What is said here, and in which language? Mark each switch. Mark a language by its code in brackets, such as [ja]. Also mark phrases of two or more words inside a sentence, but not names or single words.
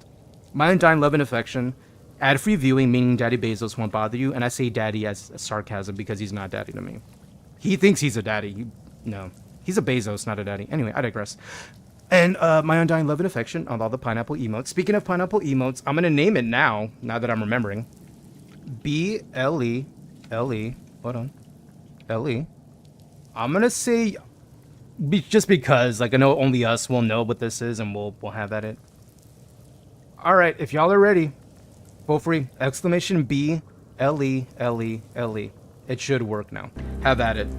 [en] My undying love and affection. Ad-free viewing, meaning Daddy Bezos won't bother you, and I say daddy as sarcasm because he's not daddy to me. He thinks he's a daddy. No. He's a Bezos, not a daddy. Anyway, I digress. And my undying love and affection on all the pineapple emotes. Speaking of pineapple emotes, I'm going to name it now that I'm remembering. B-L-E-L-E. Hold on. L-E. I'm going to say, just because, like, I know only us will know what this is, and we'll have at it. All right, if y'all are ready. Feel free. Exclamation B-L-E-L-E-L-E. It should work now. Have at it.